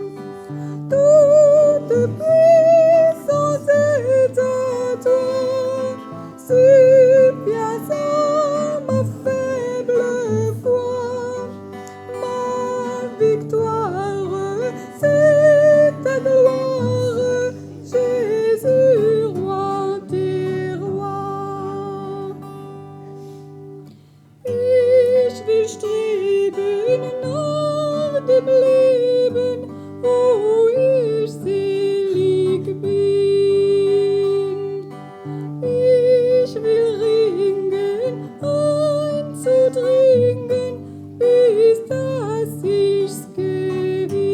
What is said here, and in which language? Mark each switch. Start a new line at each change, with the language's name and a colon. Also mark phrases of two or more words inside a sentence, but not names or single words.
French: Toute puissance est à toi, suppliant à ma faible foi. Ma victoire, c'est ta gloire, Jésus, roi des rois.
German: Ich will streben nach dem Leben, wo ich selig bin. Ich will ringen, einzudringen, bis dass ich's gewinn.